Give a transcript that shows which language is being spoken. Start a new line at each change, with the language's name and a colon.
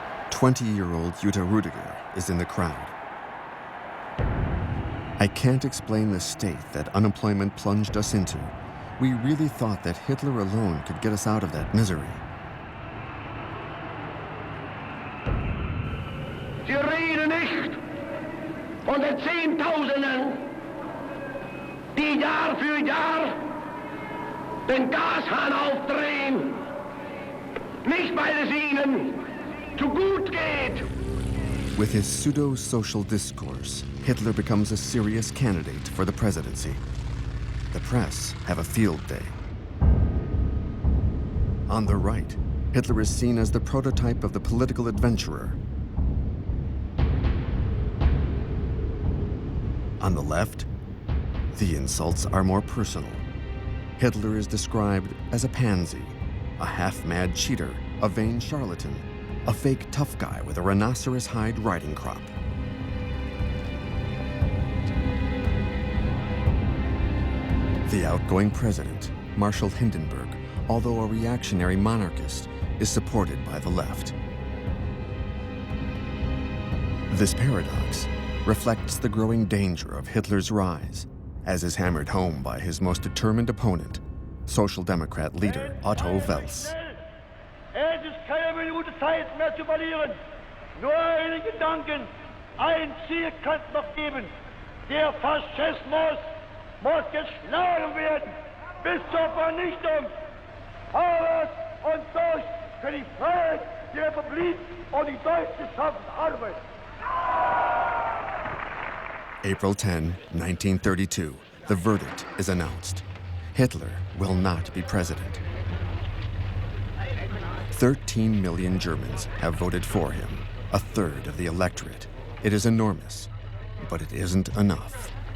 English: 20-year-old Jutta Rüdiger is in the crowd. "I can't explain the state that unemployment plunged us into. We really thought that Hitler alone could get us out of that misery."
German: Sie reden nicht von den Zehntausenden, die Jahr für Jahr den Gashahn aufdrehen, nicht weil es ihnen zu gut geht.
English: With his pseudo-social discourse, Hitler becomes a serious candidate for the presidency. The press have a field day. On the right, Hitler is seen as the prototype of the political adventurer. On the left, the insults are more personal. Hitler is described as a pansy, a half-mad cheater, a vain charlatan, a fake tough guy with a rhinoceros hide riding crop. The outgoing president, Marshal Hindenburg, although a reactionary monarchist, is supported by the left. This paradox reflects the growing danger of Hitler's rise, as is hammered home by his most determined opponent, Social Democrat leader Otto Wels.
German: Es ist keine Minute Zeit mehr zu verlieren. Nur einen Gedanken, ein Ziel kann es noch geben. Der Faschismus muss geschlagen werden bis zur Vernichtung. Arbeit und durch für die Freiheit, die Republik und die deutsche Schaffensarbeit.
English: April 10, 1932. The verdict is announced. Hitler will not be president. 13 million Germans have voted for him, a third of the electorate. It is enormous, but it isn't enough.